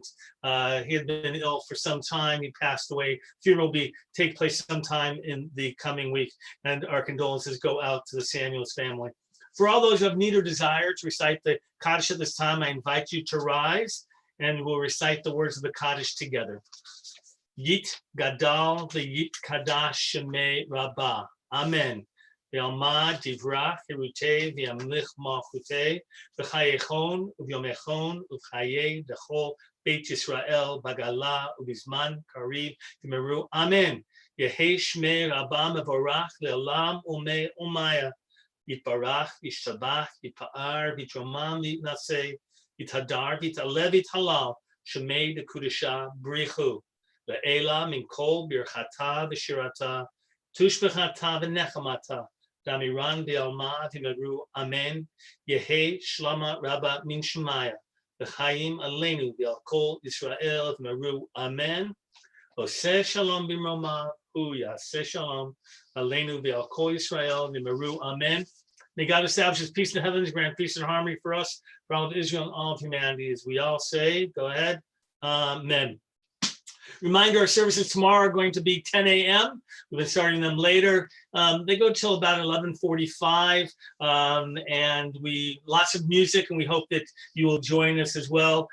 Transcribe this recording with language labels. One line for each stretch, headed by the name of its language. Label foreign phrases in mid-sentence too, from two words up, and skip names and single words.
English: He had been ill for some time. He passed away. Funeral will take place sometime in the coming week, and our condolences go out to the Samuels family. For all those who have need or desire to recite the Kaddish at this time, I invite you to rise, and we'll recite the words of the Kaddish together.
Aramaic: יתגדל ויתקדש שמה רבא. אמן. בעלמא די ברא כרעותה וימליך מלכותה בחייכון וביומיכון ובחיי דכל בית ישראל בעגלא ובזמן קריב ואמרו אמן. יהא שמה רבא מברך לעלם ולעלמי עלמיא יתברך וישתבח ויתפאר ויתרומם ויתנשא ויתהדר ויתעלה ויתהלל שמה דקדשא בריך הוא לעלא מן כל ברכתא ושירתא תשבחתא ונחמתא דאמירן בעלמא ואמרו אמן יהא שלמא רבא מן שמיא וחיים עלינו ועל כל ישראל ואמרו אמן עשה שלום במרומיו יעשה שלום עלינו ועל כל ישראל ואמרו אמן.
English: May God establish his peace in the heavens, grant peace and harmony for us, for all of Israel and all of humanity. As we all say, go ahead. Amen. Reminder, our services tomorrow are going to be 10 a.m. We've been starting them later. They go till about 11:45, and lots of music, and we hope that you will join us as well.